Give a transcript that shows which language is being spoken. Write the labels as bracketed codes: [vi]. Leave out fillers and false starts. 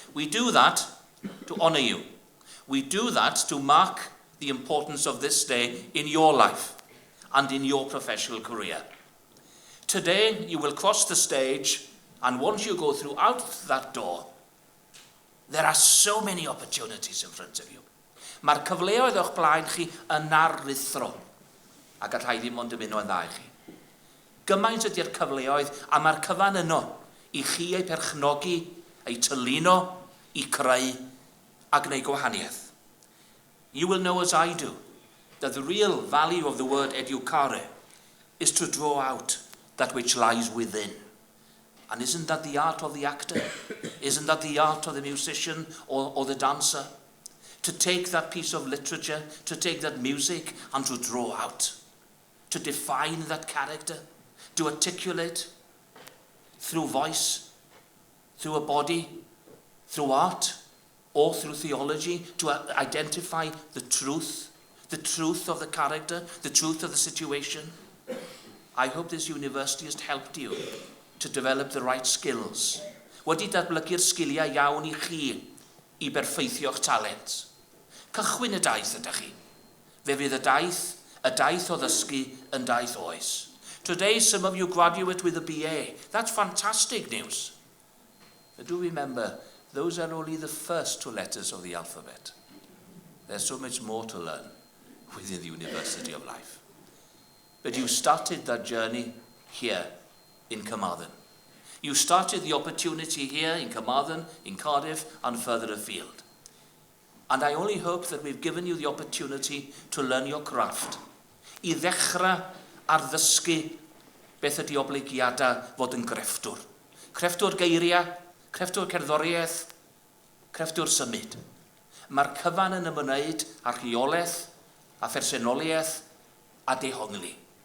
[en] We do that to honour you. We do that to mark the importance of this day in your life and in your professional career. Today, you will cross the stage, and once you go throughout that door, there are so many opportunities in front of you. [cy] Mae'r cyfleoedd o'ch blaen chi yn aruthrol, a gallai ddim ond ymuno yn dda i chi. Gymaint ydy'r cyfleoedd, a mae'r cyfan yno i chi ei perchnogi, ei tyluno, i creu a gwneud gwahaniaeth. [en] You will know as I do that the real value of the word educare is to draw out that which lies within. And isn't that the art of the actor? Isn't that the art of the musician or the dancer? to take that piece of literature, to take that music and to draw out, to define that character, to articulate through voice, through a body, through art, or through theology, to identify the truth of the character, the truth of the situation. I hope this university has helped you to develop the right skills. [cy] Wedi datblygu'r sgiliau iawn I chi I berffeithio'ch talent. Cychwyn y daith ydych chi. Fe fydd y daith o ddysgu yn daith oes. [en] Today, some of you graduate with a BA. That's fantastic news. But do remember, those are only the first 2 letters of the alphabet. There's so much more to learn within the University of Life. But you started that journey here in Carmarthen. You started the opportunity here in Carmarthen, in Cardiff, and further afield. And I only hope that we've given you the opportunity to learn your craft. [cy] I ddechrau ar ddysgu beth ydy obligiadau fod yn grefftwr. Crefftwr geiriau, crefftwr cerddoriaeth, crefftwr symud. Mae'r cyfan yn ymwneud â rheolaeth, a phersenoliaeth, a dehongli.